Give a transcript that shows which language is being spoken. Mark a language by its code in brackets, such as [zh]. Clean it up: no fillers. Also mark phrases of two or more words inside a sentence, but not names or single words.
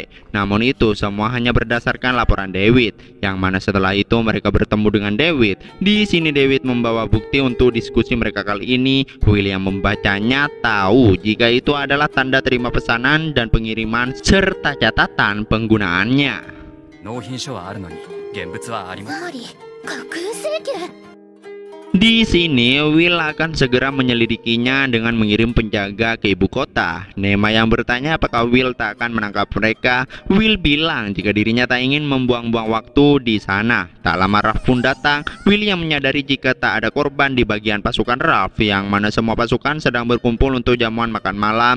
[id] Namun itu semua hanya berdasarkan laporan David, yang mana setelah itu mereka bertemu dengan David. Di sini David membawa bukti untuk diskusi mereka kali ini. Will yang membacanya tahu jika itu adalah tanda terima pesanan dan pengiriman serta catatan penggunaannya. [ja] 納品書はあるのに現物はありません。つまり架空請求。 [id] Di sini Will akan segera menyelidikinya dengan mengirim penjaga ke ibu kota. Nema yang bertanya apakah Will tak akan menangkap mereka. Will bilang jika dirinya tak ingin membuang-buang waktu di sana. Tak lama Ralph pun datang. Will yang menyadari jika tak ada korban di bagian pasukan Ralph, yang mana semua pasukan sedang berkumpul untuk jamuan makan malam.